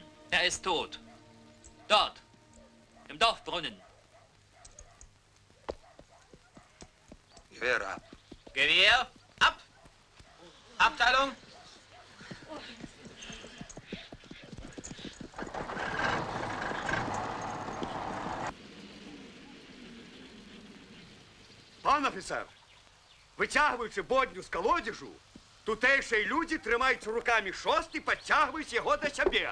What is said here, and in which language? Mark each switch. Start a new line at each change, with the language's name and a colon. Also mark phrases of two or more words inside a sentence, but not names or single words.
German: Er ist tot. Dort, im Dorfbrunnen. Gewehr ab. Gewehr, ab! Abteilung!
Ukrainian: Пан офіцер, витягуючи бодню з колодяжу, тутейші люди тримають руками шост і підтягують його до себе.